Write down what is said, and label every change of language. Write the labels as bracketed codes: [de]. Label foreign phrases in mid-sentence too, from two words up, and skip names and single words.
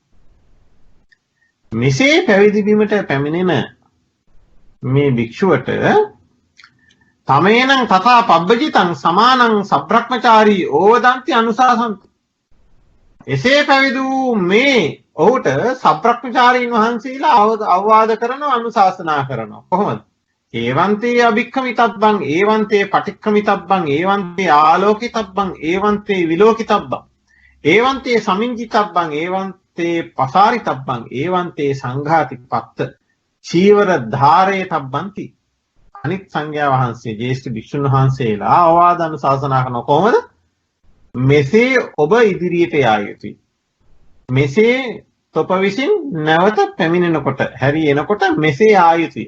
[si] මෙසේ පැවිදි වීමට පැමිණෙන මේ භික්ෂුවට [pi] තමේනං තථා පබ්බජිතං සමානං සබ්‍රක්‍මචාරී ඕවදන්ති අනුශාසන්ති. [si] එසේ පැවිදි වූ මේ ඔහුට සබ්‍රක්‍මචාරීන් වහන්සේලා අවවාද කරනවා, අනුශාසනා කරනවා. කොහොමද? [pi] ඒවන්තේ අභික්ඛමිතබ්බං, ඒවන්තේ පටික්ඛමිතබ්බං, ඒවන්තේ ආලෝකිතබ්බං, ඒවන්තේ විලෝකිතබ්බං, ඒවන්තේ සමිංජිතබ්බං, ඒවන්තේ පසාරිතබ්බං, ඒවන්තේ සංඝාති පත්ත චීවර ධාරේ තබ්බන්ති. [si] අනිත් සංඝයා වහන්සේ, ජේෂ්ඨ භික්ෂුන් වහන්සේලා අවවාද අනුශාසනා කරන කොහොමද? මෙසේ ඔබ ඉදිරියට යා යුතුයි. මෙසේ තොප විසින් නැවත පැමිණෙනකොට, හැරි එනකොට මෙසේ ආ යුතුයි.